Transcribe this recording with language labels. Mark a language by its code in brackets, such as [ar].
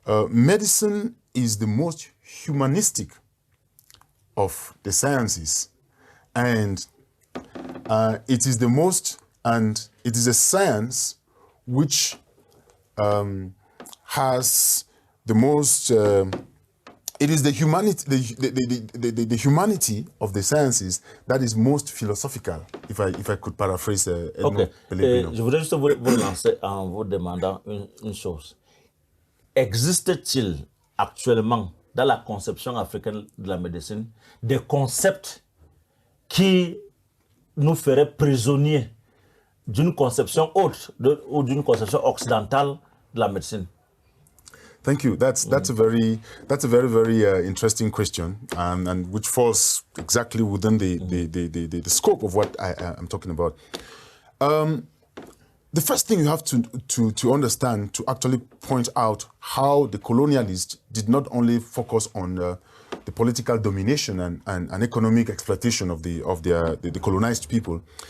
[en] medicine is the most humanistic of the sciences, and it is the most, and it is a science which has the most. It is the humanity, the humanity of the sciences that is most philosophical, if I could paraphrase Edmond Pellegrino. [fr] Je voudrais juste vous lancer en vous demandant une chose. Existe-t-il actuellement dans la conception africaine de la médecine des concepts qui nous feraient prisonniers d'une conception autre ou d'une conception occidentale de la médecine? [en] Thank you. That's a very interesting question, and which falls exactly within the scope of what I'm talking about. The first thing you have to understand, to actually point out how the colonialists did not only focus on the political domination and economic exploitation of the colonized people.